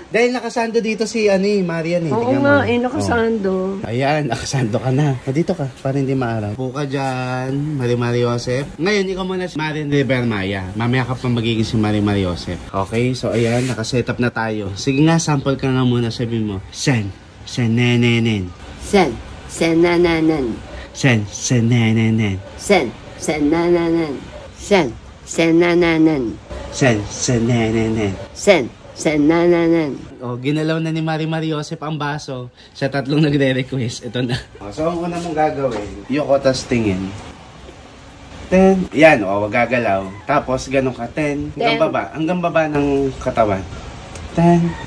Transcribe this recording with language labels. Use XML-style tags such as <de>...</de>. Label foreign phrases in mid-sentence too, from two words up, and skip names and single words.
<tl>Dahil nakasando dito si Marian eh. Oo nga, nakasando. Ayan, nakasando ka na. Dito ka, para hindi maaraw. Puka dyan, Marimar Joseph. Ngayon, ikaw muna si Marian River Maya. Mamaya ka pa magiging si Marimar Joseph.</tl> <en>Okay, so</en> <tl>ayan, nakaset up na tayo. Sige nga, sample ka nga muna, sabi mo. Sen, senenenen. Sen, senananan. Sen, senenenen. Sen, senananan. Sen, senananan. Sen, senenenen. Sen, senananan. O, ginalaw na ni Marimar Joseph ang baso sa 3 nagre-request. Ito na. So, ang una mong gagawin, yung tas tingin. 10. Yan, wag gagalaw. Tapos, ganun ka. 10. Hanggang baba ng katawan. 10.</tl>